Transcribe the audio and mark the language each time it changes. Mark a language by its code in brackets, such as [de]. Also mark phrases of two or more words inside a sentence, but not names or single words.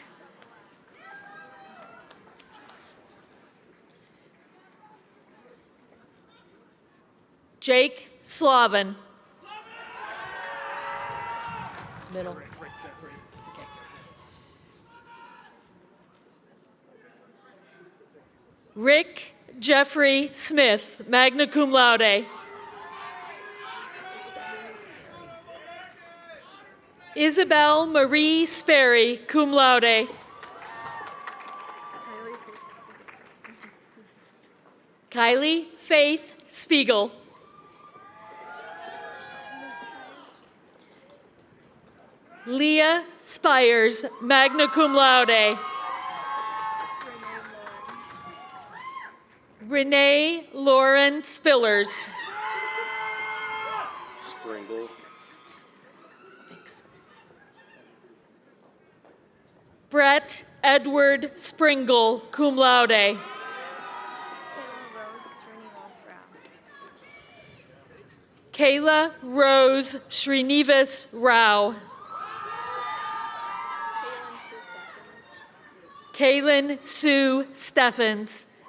[en] Jake Slavin. Middle. Rick Jeffrey. Okay. Rick Jeffrey Smith, [la] magna cum laude. [en] Isabel Marie Sperry, [la] cum laude. [en] Kylie Faith Spiegel. Leah Spires, [la] magna cum laude. [en] Renee Lauren Spillers. Springle. Thanks. Brett Edward Springle, [la] cum laude. [en] Kayla Rose Srinivas Rao. Kaylin Sue Steffens.